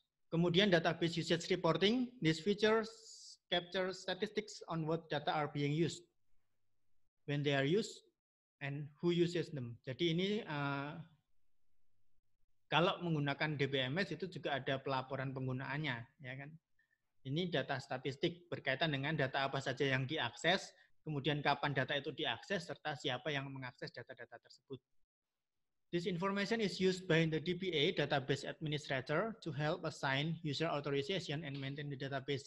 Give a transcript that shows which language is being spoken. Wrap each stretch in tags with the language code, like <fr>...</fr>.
<id>Kemudian</id> <en>database usage reporting, this features capture statistics on what data are being used, when they are used, and who uses them.</en> <id>Jadi ini kalau menggunakan DBMS itu juga ada pelaporan penggunaannya, ya kan? Ini data statistik berkaitan dengan data apa saja yang diakses, kemudian kapan data itu diakses, serta siapa yang mengakses data-data tersebut.</id> <en>This information is used by the DBA, database administrator, to help assign user authorization and maintain the database.</en>